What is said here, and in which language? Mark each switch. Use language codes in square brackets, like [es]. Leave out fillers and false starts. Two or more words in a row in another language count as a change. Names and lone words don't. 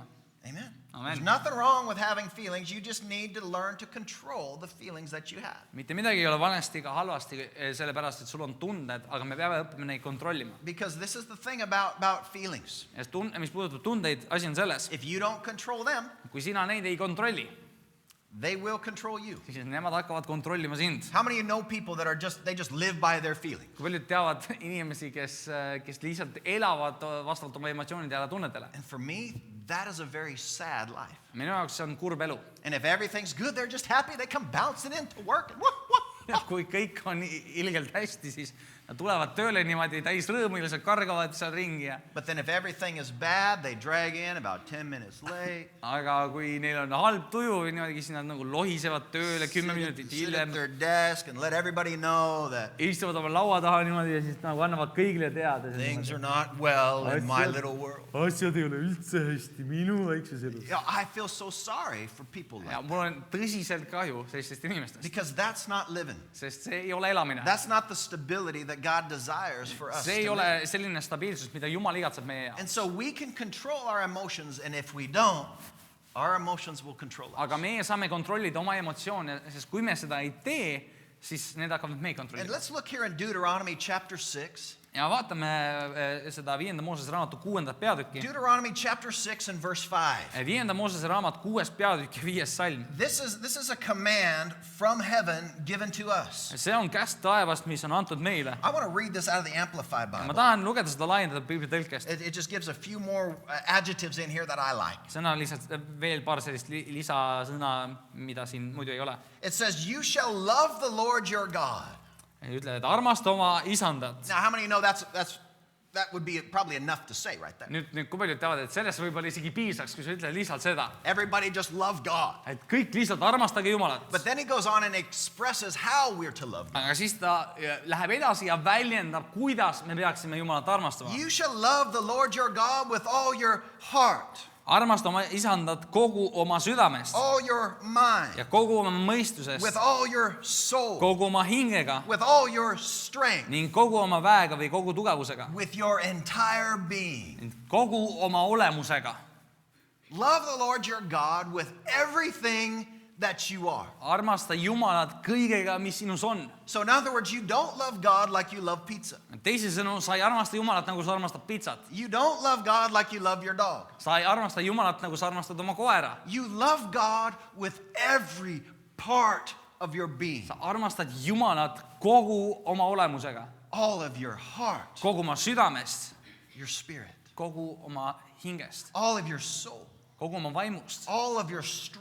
[en] Amen. Amen. There's nothing wrong with having feelings. You just need to learn to control the feelings that you have. [et] Mitte midagi ei ole valesti ega halvasti, sellepärast, et sul on tunded, aga me peame õppima neid kontrollima. [en] Because this is the thing about feelings. [et] Ja mis puudutab tundeid, asi on selles, [en] If you don't control them, [et] kui sina neid ei kontrolli, [en] they will control you. [et] siis nemad hakkavad kontrollima sind. [en] How many of you know people that are they just live by their feelings? [et] Kui paljud teavad inimesi, kes lihtsalt elavad vastavalt oma emotsioonidele ja tunnetele. [en] And for me, that is a very sad life. [et] Minu jaoks see on kurb elu. [en] And if everything's good, they're just happy. They come bouncing into work. And whoop. [et] Ja kui kõik on ilgelt hästi, siis nad tulevad tööle niimoodi täis rõõmu, ilusad kargavad seal ringi. [en] But then if everything is bad, they drag in about 10 minutes late. [et] Aga kui neil on halb tuju või niimoodi, siis nad nagu lohisevad tööle 10 minutit [en] Sit at [et] hiljem. [en] their desk and let everybody know that [et] Istuvad oma laua taha niimoodi ja siis nagu annavad kõigile teada. [en] things are not well in my little world. [et] Asjad ei ole üldse hästi minu väikses elus. [en] You know, I feel so sorry for people like [et] Ja [en] that. [et] mul on tõsiselt kahju sellistest inimestest, [en] Because that's not living. [et] sest see ei ole elamine. [en] That's not the stability that God desires for us. [et] See ei [en] to [et] ole [en] live. [et] selline stabiilsus, mida Jumal igatseb meie jaoks. [en] And so we can control our emotions, and if we don't, our emotions will control us. [et] Aga meie saame kontrollida oma emotsioone, sest kui me seda ei tee, siis need hakkavad meid [en] And [et] kontrollima. [en] let's look here in Deuteronomy chapter 6. [et] Ja vaatame seda 5. Moosese raamatu 6. peatükki. [en] Deuteronomy chapter 6 and verse 5. [et] 5. Moosese raamat 6. peatükk ja 5. salm. [en] This is a command from heaven given to us. [et] See on käsk taevast, mis on antud meile. [en] I want to read this out of the Amplified [et] Ma [en] Bible. [et] tahan lugeda seda laiendatud piiblitõlkest. [en] It just gives a few more adjectives in here that I like. [et] Sõna on lihtsalt veel paar sellist lisasõna, mida siin muidu ei ole. [en] It says, you shall love the Lord your God. [et] Ütleb, et armasta oma isandat. [en] Now, how many of you know that would be probably enough to say right there? [et] Nüüd kui paljud teavad, et sellest võib-olla isegi piisaks, kui sa ütled lihtsalt seda. [en] Everybody just love God. [et] Et kõik lihtsalt armastage Jumalat. [en] But then he goes on and expresses how we're to love God. [et] Aga siis ta läheb edasi ja väljendab, kuidas me peaksime Jumalat armastama. [en] You shall love the Lord your God with all your heart, [et] Armasta oma isandat kogu oma südamest [en] all your mind, [et] ja kogu oma mõistusest, [en] with all your soul, [et] kogu oma hingega [en] with all your strength, [et] ning kogu oma väega või kogu tugevusega, [en] with your entire being. [et] ning kogu oma olemusega. [en] Love the Lord your God with everything that you are. [et] Armasta Jumalat kõigega, mis sinus on. [en] So in other words, you don't love God like you love pizza. [et] Teisisõnu, sa ei armasta Jumalat, nagu sa armastad pitsat. [en] You don't love God like you love your dog. [et] Sa ei armasta Jumalat, nagu sa armastad oma koera. [en] You love God with every part of your being. [et] Sa armastad Jumalat kogu oma olemusega, [en] All of your heart, [et] kogu oma südamest, [en] your spirit, [et] kogu oma hingest, [en] all of your soul, [et] kogu oma vaimust, [en] all of your strength.